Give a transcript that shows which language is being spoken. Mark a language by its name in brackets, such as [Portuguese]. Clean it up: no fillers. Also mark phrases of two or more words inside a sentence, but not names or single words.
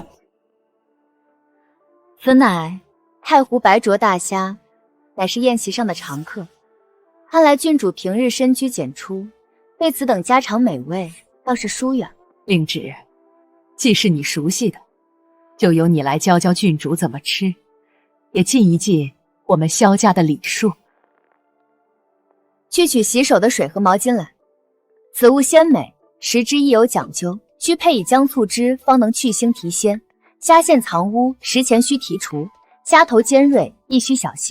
[Chinese] 此乃太湖白灼大蝦，乃是宴席上的常客。看來郡主平日深居簡出，對此等家常美味倒是疏遠。令芷，既是你熟悉的，就由你來教教郡主怎麼吃，也盡一盡我們蕭家的禮數。去取洗手的水和毛巾來。此物鮮美，食之亦有講究，需配以薑醋汁，方能去腥提鮮。蝦線藏污，食前需提除；蝦頭尖銳，亦需小心。